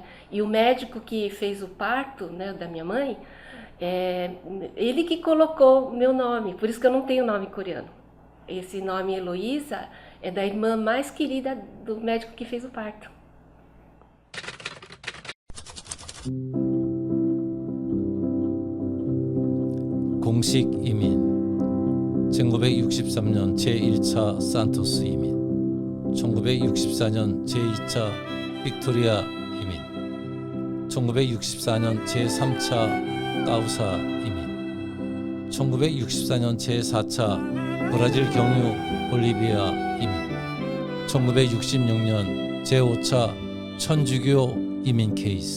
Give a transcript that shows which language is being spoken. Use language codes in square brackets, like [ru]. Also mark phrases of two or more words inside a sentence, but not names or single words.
[pt] E o médico que fez o parto, né, da minha mãe, ele que colocou o meu nome, por isso que eu não tenho nome coreano. Esse nome Heloísa é da irmã mais querida do médico que fez o parto. [ko] 공식 이민 1963년 제1차 산토스 이민 1964년 제2차 빅토리아 이민 1964년 제3차 까우사 이민 1964년 제4차 브라질 경유 볼리비아 이민 1966년 제5차 천주교 이민 케이스.